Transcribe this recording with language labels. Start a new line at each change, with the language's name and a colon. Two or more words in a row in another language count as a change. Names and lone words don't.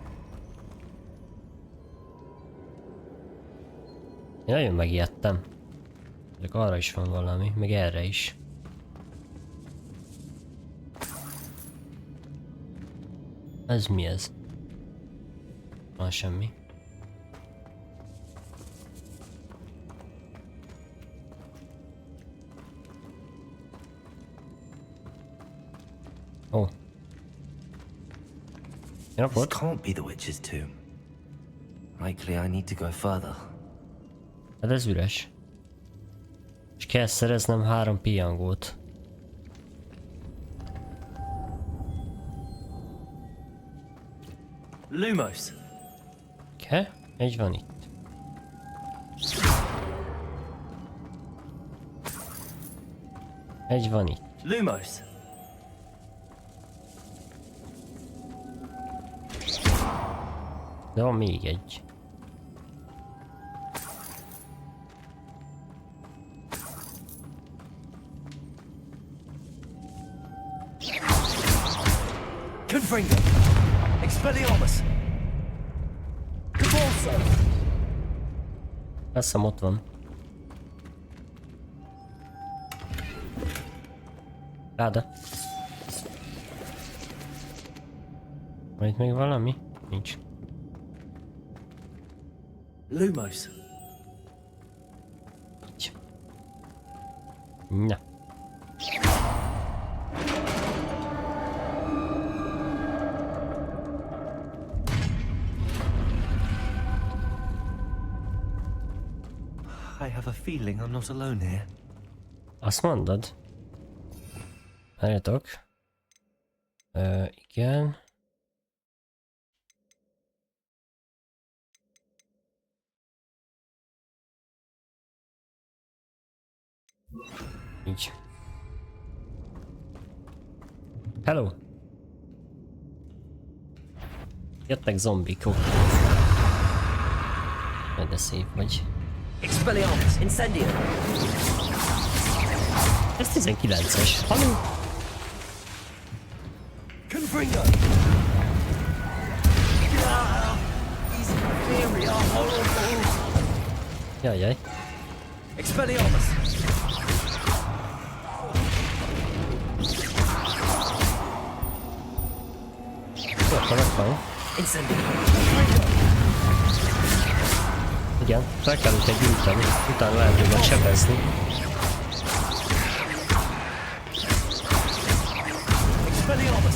Hungarian: Én nagyon megijedtem. Csak arra is van valami, meg erre is. Ez mi ez? Van semmi. Oh.
English: This can't be the witch's tomb. Likely I need to go further.
Hungarian: Hát ez üres. És kell szereznem 3 piangót. Lumos. Oké, egy van itt. Egy van itt. Lumos. De van még egy. Confringo. Expelliarmus. Cabalso. Azt hiszem ott van. Ráda. Van itt még valami? Nincs. Lumos. Így. Na.
English: I have a feeling I'm not alone here.
Hungarian: Azt mondod? Várjatok. Igen. Így. Hello! Jöttek zombik, ó. De szép vagy. Expelliarmus, incendio. Ez 19-es. Haló? Confringo. Jajjaj. Expelliarmus! Akkor megvan. Incendio! Igen, fel kell őket gyújtani, utána lehet őket sebezni. Expelliarmus!